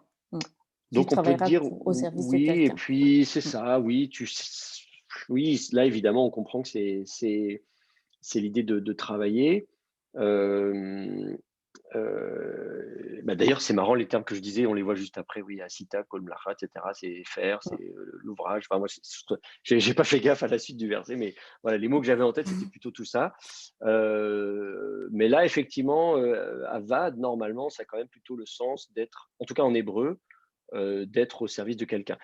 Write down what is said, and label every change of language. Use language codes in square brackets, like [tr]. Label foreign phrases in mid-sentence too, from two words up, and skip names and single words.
[fr] Donc, on peut dire au service oui, de quelqu'un. et puis c'est ça, oui. Oui, là, évidemment, on comprend que c'est l'idée de travailler. D'ailleurs, c'est marrant, les termes que je disais, on les voit juste après, oui, [he] עשית, כל מלאכה, [fr] etc. C'est faire, c'est l'ouvrage. Enfin, moi, j'ai pas fait gaffe à la suite du verset, mais voilà, les mots que j'avais en tête, c'était plutôt tout ça. Mais là, effectivement, avad, normalement, ça a quand même plutôt le sens d'être, en tout cas en hébreu, d'être au service de quelqu'un.